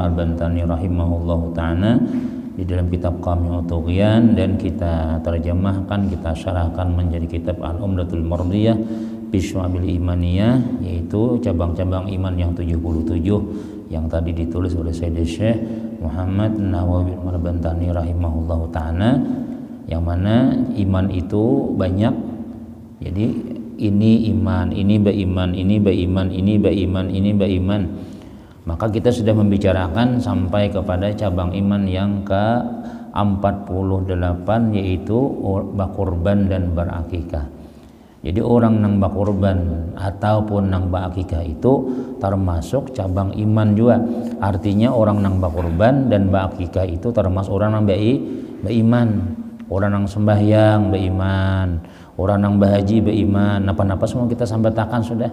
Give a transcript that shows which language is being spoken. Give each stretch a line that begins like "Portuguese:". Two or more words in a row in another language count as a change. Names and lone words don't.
Indonesian: Al-Bantani
Arabic: rahimahullahu ta'ala
Indonesian: di dalam kitab Qamiyut Tughyan, dan kita terjemahkan, kita syarahkan menjadi kitab Al-Umdatul Mardiyah bi Syu'abil Imaniyah, yaitu cabang-cabang iman yang 77 yang tadi ditulis oleh Sayyid Syekh Muhammad Nawawi bin Umar Al-Bantani
Arabic: rahimahullahu ta'ala,
Indonesian: yang mana iman itu banyak. Jadi ini iman, ini beriman, ini beriman, ini beriman, ini beriman. Maka kita sudah membicarakan sampai kepada cabang iman yang ke-48, yaitu bakurban dan berakikah.
Banjar: Jadi orang nang bakurban ataupun nang berakikah itu termasuk cabang iman juga. Artinya orang nang bakurban dan berakikah itu termasuk orang nang beriman. Orang nang sembahyang beriman, orang nang berhaji beriman, napa-napa semua kita sampaikan sudah.